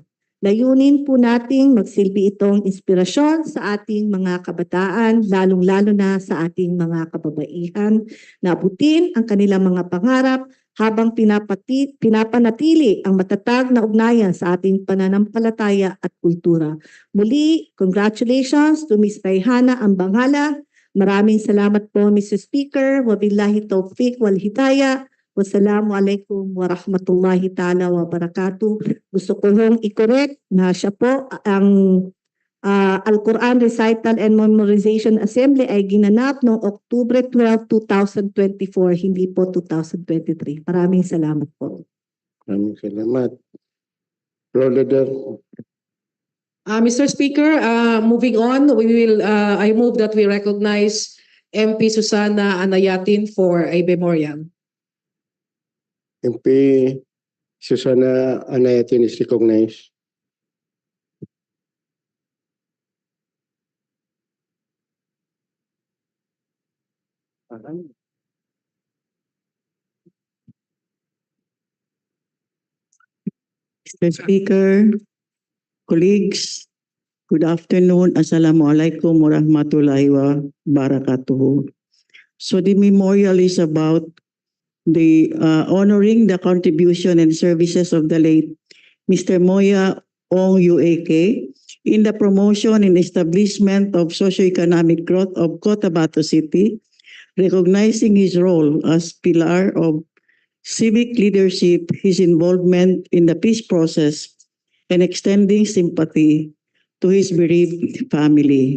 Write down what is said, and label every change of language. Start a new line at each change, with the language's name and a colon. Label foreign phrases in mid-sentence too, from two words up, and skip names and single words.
Filipino: Layunin po nating magsilbi itong inspirasyon sa ating mga kabataan, lalong-lalo na sa ating mga kababaihan, na abutin ang kanilang mga pangarap habang pinapanatili ang matatag na ugnayan sa ating pananampalataya at kultura.
English: Muli, congratulations to Ms.
Filipino: Rayhana Ambanghala. Maraming salamat po,
English: Mr. Speaker.
Arabic: وبالله التوفيق والهداية. والسلام عليكم ورحمة الله تعالى وبركاته.
Filipino: Gusto ko hong i-correct na siya po ang Al-Quran Recital and Memorization Assembly ay ginanap noong October 12, 2024, hindi po 2023. Maraming salamat po. Maraming salamat.
English: Floor leader. Mr. Speaker, moving on, I move that we recognize MP Susana Anayatin for a memorial. MP Susana Anayatin is recognized. Mr. Speaker, colleagues, good afternoon.
Arabic: السلام عليكم ورحمة الله وبركاته.
English: So the memorial is about the honoring the contribution and services of the late Mr. Moya Ong UAK in the promotion and establishment of socio-economic growth of Cotabato City, recognizing his role as pillar of civic leadership, his involvement in the peace process, and extending sympathy to his bereaved family.